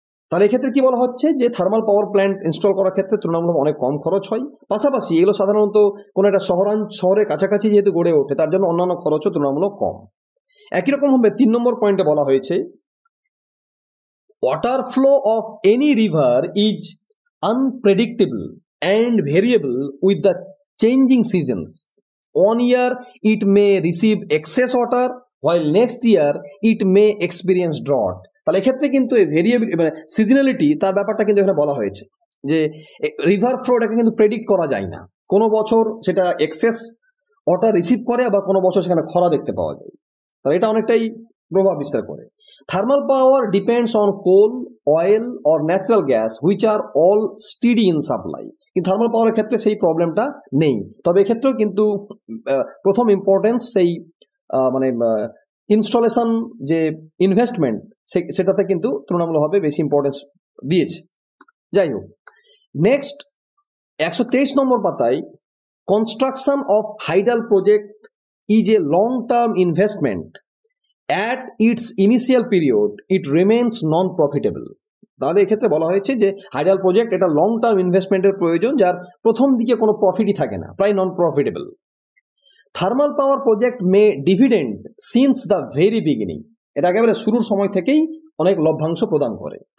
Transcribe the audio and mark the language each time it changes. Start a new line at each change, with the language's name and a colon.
Bangla: তাহলে এক্ষেত্রে কি বলা হচ্ছে যে থার্মাল পাওয়ার প্ল্যান্ট ইনস্টল করার ক্ষেত্রে তুলনামূলক অনেক কম খরচ হয়, পাশাপাশি এগুলো সাধারণত কোনো একটা শহরের কাছাকাছি যেহেতু গড়ে ওঠে, তার জন্য অন্যান্য খরচও তুলনামূলক কম। একই রকম ভাবে 3 নম্বর পয়েন্টে বলা হয়েছে,
English: Water flow of any river is unpredictable and variable with the changing seasons. One year it may receive excess water while next year it may experience drought.
Bangla: তাহলে এক্ষেত্রে কিন্তু এই ভেরিয়েবিলিটি মানে সিজনালিটি, তার ব্যাপারটা কিন্তু এখানে বলা হয়েছে যে রিভার ফ্লোটাকে কিন্তু প্রেডিক্ট করা যায় না। কোনো বছর সেটা এক্সেস ওয়াটার রিসিভ করে, আবার কোনো বছর সেখানে খরা দেখতে পাওয়া যায়। তাহলে এটা অনেকটাই প্রভাব বিস্তার করে।
English: Thermal power depends on coal, oil or natural gas which are all steady in supply.
Bangla: কিন্তু থার্মাল পাওয়ারের ক্ষেত্রে সেই প্রবলেমটা নেই। তবে এক্ষেত্রেও কিন্তু প্রথম ইম্পর্টেন্স সেই মানে ইনস্টলেশন যে ইনভেস্টমেন্ট, সেটাতে কিন্তু তুলনামূলকভাবে বেশি ইম্পর্টেন্স দিয়েছে। যাই হোক, নেক্সট 123 নম্বর পাতায়,
English: Construction of hydel project is a long term investment. At its initial period, it remains non-profitable.
Bangla: তাহলে এক্ষেত্রে বলা হয়েছে যে হাইডাল প্রজেক্ট এটা লং টার্ম ইনভেস্টমেন্টের প্রয়োজন, যার প্রথম দিকে কোনো প্রফিটই থাকে না, প্রায় নন profitable.
English: thermal power project may dividend since the very beginning,
Bangla: এটা একেবারে শুরুর সময় থেকেই অনেক লভ্যাংশ প্রদান করে।